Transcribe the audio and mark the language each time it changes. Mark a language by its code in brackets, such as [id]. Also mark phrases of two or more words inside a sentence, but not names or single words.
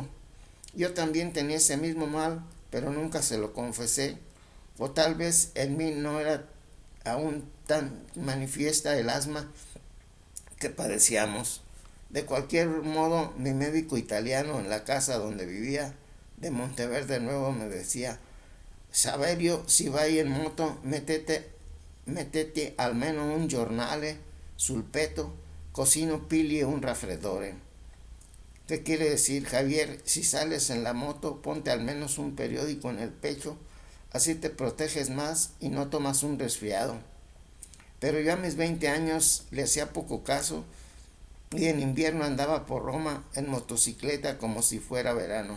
[es] Yo también tenía ese mismo mal, pero nunca se lo confesé, o tal vez en mí no era aún tan manifiesta el asma que padecíamos. De cualquier modo, mi médico italiano en la casa donde vivía, de Monteverde Nuevo, me decía, [it] Saverio, si vai en moto, mettete almeno un giornale sul petto, così non pigli un raffreddore. [es] ¿Qué quiere decir, Javier? Si sales en la moto, ponte al menos un periódico en el pecho, así te proteges más y no tomas un resfriado. Pero yo a mis 20 años le hacía poco caso y en invierno andaba por Roma en motocicleta como si fuera verano.